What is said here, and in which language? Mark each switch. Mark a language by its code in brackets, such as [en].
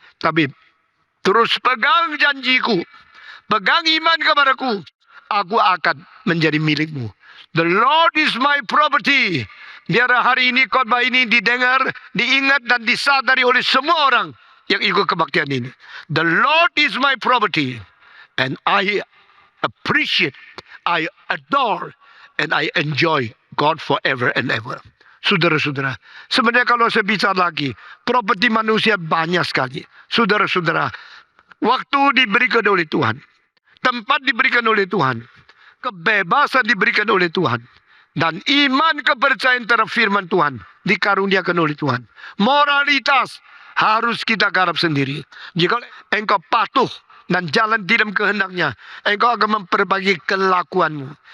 [id] Tapi terus pegang janjiku. Pegang iman kepadaku. Aku akan menjadi milikmu. [en] The Lord is my property. [id] Biar hari ini khotbah ini didengar, diingat dan disadari oleh semua orang yang ikut kebaktian ini. [en] The Lord is my property. And I appreciate, I adore, and I enjoy God forever and ever. [id] Saudara-saudara, sebenarnya kalau saya bicara lagi, properti manusia banyak sekali. Saudara-saudara, waktu diberikan oleh Tuhan, tempat diberikan oleh Tuhan, kebebasan diberikan oleh Tuhan. Dan iman kepercayaan terhadap firman Tuhan dikaruniakan oleh Tuhan. Moralitas harus kita garap sendiri. Jika engkau patuh dan jalan di dalam kehendaknya, engkau akan memperbaiki kelakuanmu.